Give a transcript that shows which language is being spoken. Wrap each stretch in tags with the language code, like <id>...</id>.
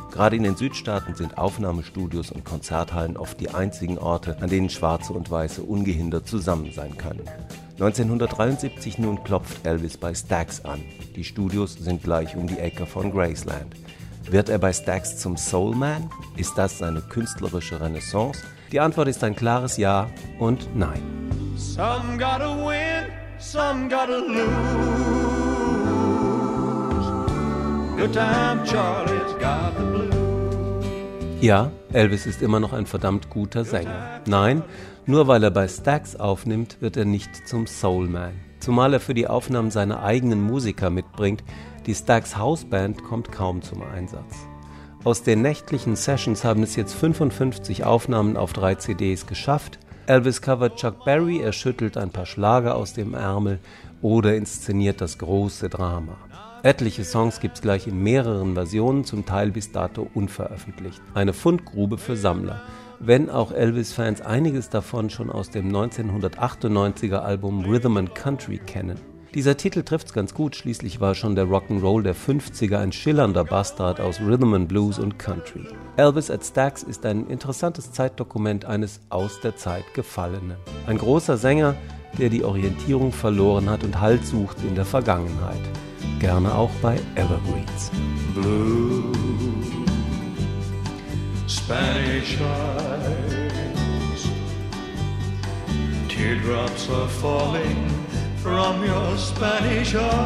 <de>Gerade in den Südstaaten sind Aufnahmestudios und Konzerthallen oft die einzigen Orte, an denen Schwarze und Weiße ungehindert zusammen sein können. 1973 nun klopft Elvis bei Stax an. Die Studios sind gleich um die Ecke von Graceland. Wird er bei Stax zum Soulman? Ist das seine künstlerische Renaissance? Die Antwort ist ein klares Ja und Nein.</de> <en>Some gotta win, some gotta lose. Good time Charlie's got the blues.</en> <de>Ja, Elvis ist immer noch ein verdammt guter Sänger. Nein, nur weil er bei Stax aufnimmt, wird er nicht zum Soulman. Zumal er für die Aufnahmen seine eigenen Musiker mitbringt, die Stax Houseband kommt kaum zum Einsatz. Aus den nächtlichen Sessions haben es jetzt 55 Aufnahmen auf 3 CDs geschafft. Elvis covert Chuck Berry, er schüttelt ein paar Schlager aus dem Ärmel oder inszeniert das große Drama. Etliche Songs gibt's gleich in mehreren Versionen, zum Teil bis dato unveröffentlicht. Eine Fundgrube für Sammler. Wenn auch Elvis-Fans einiges davon schon aus dem 1998er Album Rhythm and Country kennen. Dieser Titel trifft's ganz gut, schließlich war schon der Rock'n'Roll der 50er ein schillernder Bastard aus Rhythm and Blues und Country. Elvis at Stax ist ein interessantes Zeitdokument eines aus der Zeit Gefallenen. Ein großer Sänger, der die Orientierung verloren hat und Halt sucht in der Vergangenheit. Gerne auch bei Evergreens.</de> <en>Blue, Spanish eyes, teardrops are falling from your Spanish eyes.</en>